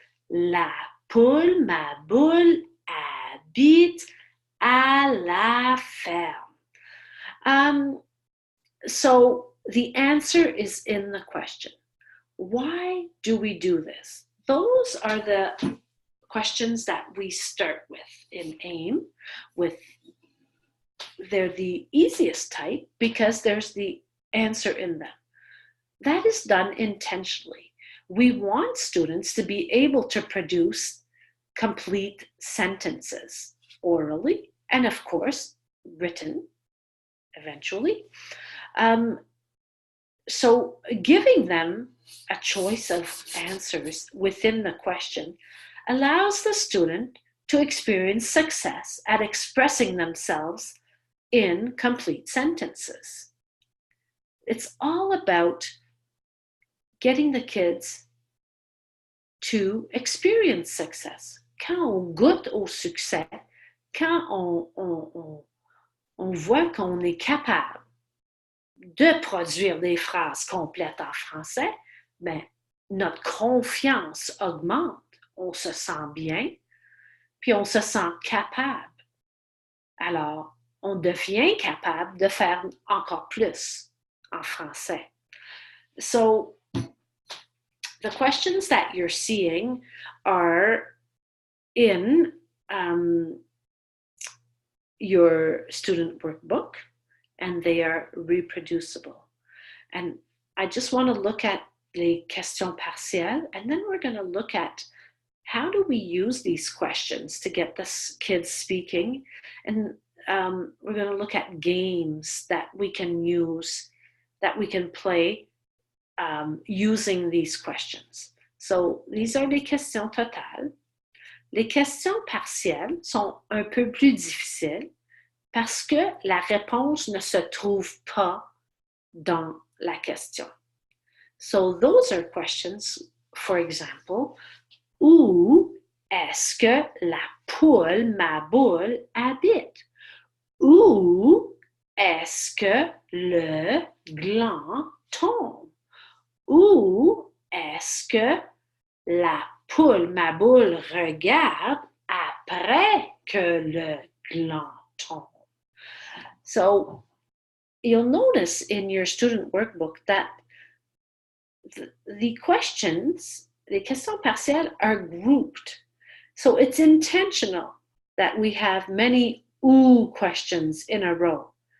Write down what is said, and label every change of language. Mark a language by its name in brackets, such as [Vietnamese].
[French] La poule, ma boule, habite à la ferme. [English] So the answer is in the question. Why do we do this? Those are the questions that we start with in AIM. They're the easiest type because there's the answer in them. That is done intentionally. We want students to be able to produce complete sentences orally and, of course, written eventually. So giving them a choice of answers within the question allows the student to experience success at expressing themselves in complete sentences. It's all about getting the kids to experience success. [French] Quand on goûte au succès, quand on voit qu'on est capable de produire des phrases complètes en français, ben, notre confiance augmente, on se sent bien, puis on se sent capable. Alors, on devient capable de faire encore plus en français. [English] So, the questions that you're seeing are in your student workbook, and they are reproducible. And I just want to look at [French] les questions partielles, [English] and then we're going to look at how do we use these questions to get the kids speaking. And we're going to look at games that we can use, that we can play using these questions. So these are [French] les questions totales. Les questions partielles sont un peu plus difficiles parce que la réponse ne se trouve pas dans la question. [English] So those are questions, for example, [French] où est-ce que la poule, ma boule, habite? Où est-ce que le gland tombe? Où est-ce que la poule, ma boule, regarde après que le gland tombe? [English] So you'll notice in your student workbook that the questions, [French] les questions partielles, [English] are grouped. So it's intentional that we have many ooh questions in a row.